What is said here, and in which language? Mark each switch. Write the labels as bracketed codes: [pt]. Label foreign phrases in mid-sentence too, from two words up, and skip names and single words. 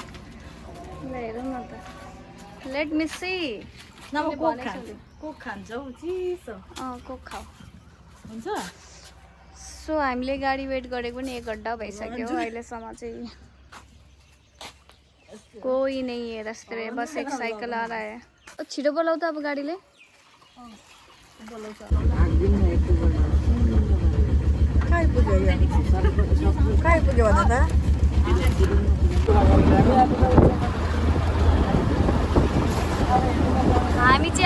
[ne] ल हेरौँ न त [en] let me see [ne] न म कोक खान्छ हौ चिसो कोक खाऊ हुन्छ सो हामीले गाडी वेट गरेको पनि 1 घन्टा भइसक्यो अहिलेसम्म चाहिँ [hi] कोही नहीं है रास्ते में बस एक साइकिल आ रहा है [ne] छिटो बोलाऊ त अब गाडीले कहाँ पुग्यो भन त हामी चाहिँ